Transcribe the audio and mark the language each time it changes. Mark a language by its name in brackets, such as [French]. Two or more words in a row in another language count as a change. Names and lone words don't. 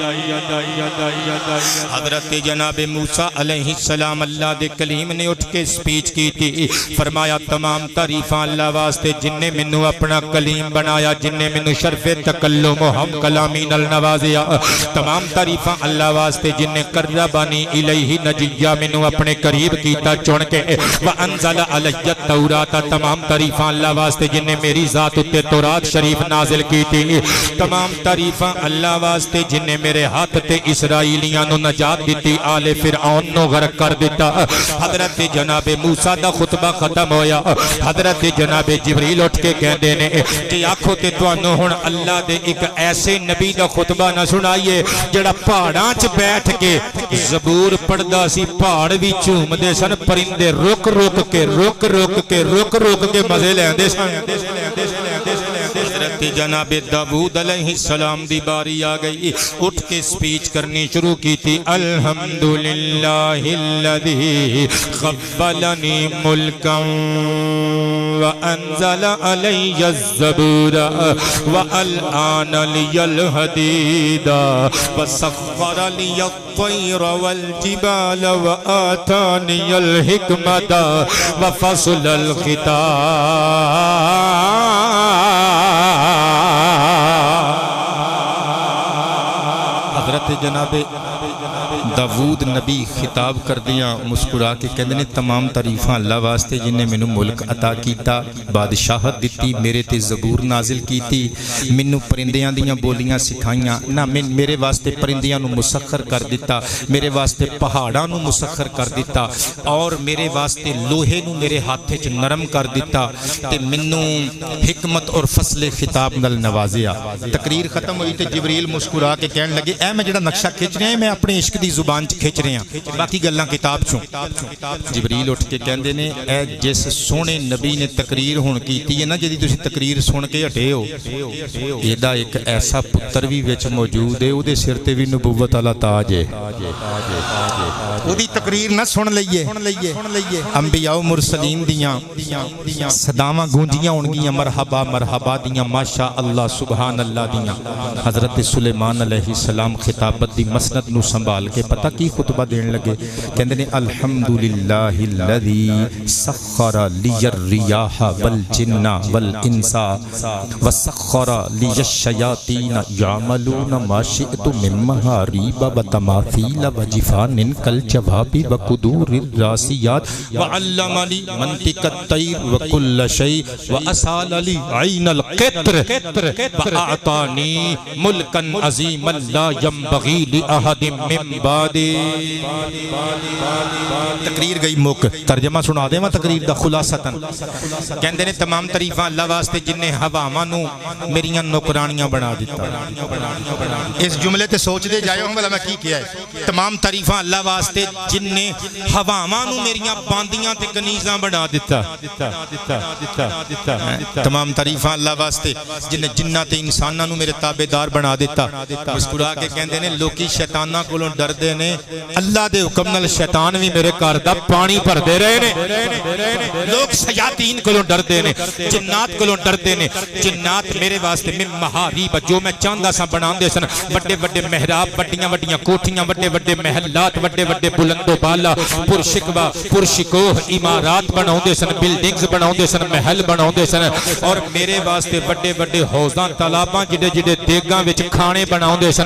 [Punjabi] حضرت جناب موسیٰ [Arabic] علیہ السلام [Punjabi] اللہ دے کلیم نے اٹھ کے سپیچ کی تھی، فرمایا تمام تعریفاں اللہ واسطے جن نے منو اپنا کلیم بنایا، جن نے منو شرف تکلم و ہم کلامی نال نوازیا، تمام تعریفاں اللہ واسطے جن نے [Arabic] قربانی الیہ نجیہ [Punjabi] منو اپنے قریب کیتا چن کے، [Arabic] وانزل علی التوراۃ، [Punjabi] تمام تعریفاں اللہ واسطے جن نے میری ذات اتے تورات شریف نازل کی تھی، تمام تعریفاں اللہ واسطے جن نے میرے ہاتھ تے اسرائیلیاں نو نجات دیتی، آل فرعون نو غرق کر دیتا۔ حضرت جناب موسیٰ دا خطبہ ختم ہویا، حضرت جناب جبریل اٹھ کے کہندے نے کہ آکھو تے تانوں ہن اللہ دے ایک ایسے نبی دا خطبہ نہ سنائیے جڑا پہاڑاں چ بیٹھ کے زبور پڑھدا سی، پہاڑ وی جھومدے سن، پرندے رک رک کے مزے لیندے سن۔ حضرت جناب داؤد [Arabic] علیہ السلام [Punjabi] دی باری آ گئی، اٹھ کے سپیچ کرنی شروع کی تھی، [Arabic] الحمدللہ الذی خبلنی ملکا وانزل علی الزبور والآن لی الحدید وسخر لی الطیر والجبال وآتانی الحکمت وفصل الخطاب۔ [Punjabi] حضرت جناب داؤد نبی خطاب کر دیا، مسکرا کے کہندے نے تمام تعریفاں اللہ واسطے جن نے مینوں ملک عطا کیتا، بادشاہت دتی، میرے تے زبور نازل کیتی، مینوں پرندیاں دیاں بولیاں سکھائیاں، نہ میرے واسطے پرندیاں نو مسخر کر دیتا، میرے واسطے پہاڑاں نو مسخر کر دیتا، اور میرے واسطے لوہے نو میرے ہاتھ وچ نرم کر دیتا، تے مینوں حکمت اور فصل خطاب نال نوازیا۔ تقریر ختم ہوئی تے جبریل مسکرا کے کہن لگے اے میں جڑا نقشہ کھچ رہا ہے میں اپنے عشق دی زبان چ کھچ رہے ہیں، باقی گلاں کتاب چوں۔ جبریل اٹھ کے کہندے نے اے جس سونے نبی نے تقریر ہن کیتی ہے نا، جدی تسی تقریر سن کے ہٹے ہو، ایدا ایک ایسا پتر بھی وچ موجود ہے، اودے سر تے بھی نبوت والا تاج ہے، اودی تقریر نہ سن لئیے۔ انبیاء و مرسلین دیاں صداواں گونجیاں ہونگیاں، مرحبا مرحبا دیاں، [Arabic] ماشاء اللہ سبحان اللہ [Punjabi] دیاں۔ حضرت سلیمان [Arabic] علیہ السلام [Punjabi] خطابت دی مسند نو سنبھال کے پتہ کی خطبہ دین لگے، کہندے نے [Arabic] الحمدللہ الذی سخر لی الریاح والجن والانس وسخر لی الشیاطین یعملون ما شئت من محاریب وتماثیل وجفان کالجواب وقدور الراسیات وعلمنی منطق الطیر وکل شیء واسال لی عین القطر واعطانی ملکا عظیما لا ينبغی لأحد من بعدی۔ [Punjabi] تقریر گئی مک، ترجمہ سنا دے میں تقریر دا خلاصتاً، کہندے نے تمام تعریفاں اللہ واسطے جن نے ہواواں نو میریاں نوکرانیاں بنا دیتا۔ اس جملے تے سوچ دے جائے ہوں بھلا میں کی کیا ہے، تمام تعریفاں اللہ واسطے جن نے ہواواں نو میریاں باندیاں تے کنیزاں بنا دیتا۔ تمام تعریفاں اللہ واسطے جن نے جنات تے انساناں نو میرے تابعدار بنا دیتا۔ مسکرا کے کہندے نے لوکی شیطاناں کولوں ڈردے نے، اللہ دے حکم نال شیطان بھی میرے گھر دا پانی بھردے رہے نے۔ لوگ شیاطین کولوں ڈردے نے، جنات کولوں ڈردے نے، جنات میرے واسطے [Arabic] من محاریب [Punjabi] جو میں چاہندا سا بناندے سن، بڑے بڑے محراب، بڑیاں بڑیاں کوٹھیاں، بڑے بڑے محلات، بڑے بڑے بلند و بالا، پرشکوا پرشکوہ عمارات بناندے سن، بلڈنگز بناندے سن، محل بناندے سن، اور میرے واسطے بڑے بڑے حوضاں تالاباں جڑے جڑے دیگاں وچ کھانے بناندے سن۔